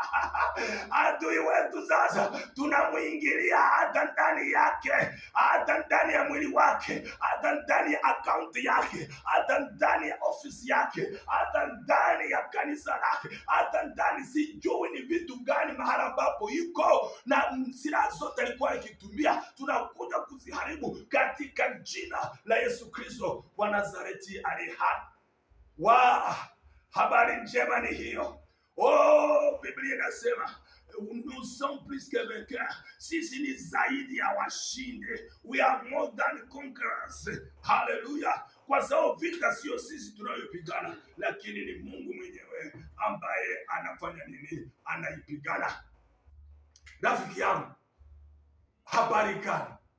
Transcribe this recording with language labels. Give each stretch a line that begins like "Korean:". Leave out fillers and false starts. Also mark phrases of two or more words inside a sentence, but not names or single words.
Swahili: Adui wetu sasa tunamuingilia hata ndani yake, hata ndani ya mwili wake, hata ndani ya akaunti yake, hata ndani ya ofisi yake, hata ndani ya kanisa lake, hata ndani sijui ni vitu gani mahali ambapo iko, na silaha zote alikuwa akitumia tunakuja kuziharibu katika jina la Yesu Kristo wa Nazareti ali hai. Habari njema ni hiyo. Biblia inasema
French: nous sommes plus que vainqueurs.
Swahili: Sisi ni zaidi ya washindi.
English: We are more than conquerors.
Swahili: Haleluya! Kwa sababu vita sio sisi tunayopigana, lakini ni Mungu mwenyewe ambaye anafanya nini? Anaipigana. Rafiki yangu, habari gani?